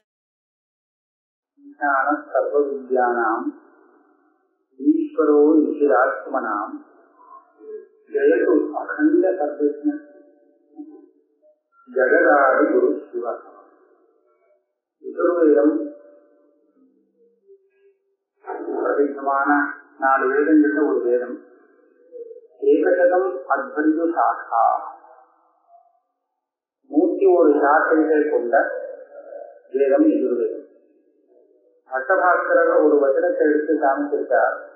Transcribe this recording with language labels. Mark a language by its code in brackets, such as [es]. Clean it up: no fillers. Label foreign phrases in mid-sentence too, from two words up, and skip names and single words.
[sa] सर्वविद्यानाम् ईश्वरो निखिलात्मनाम् जयतु अखंड सर्वज्ञ जगदादि गुरु शिव। [ta] यजुर्वेदம் பிரசித்தமான 4 வேதங்கள்ல ஒரு வேதம். [sa] एकशतम् अध्वन्तु शाखा, [ta] 101 சாக்கைகள் கொண்ட வேதம் யஜுர்வேதம். அட்டபாஸ்கரர் ஒரு வசனத்தை எடுத்து காமிச்சிருக்கார்.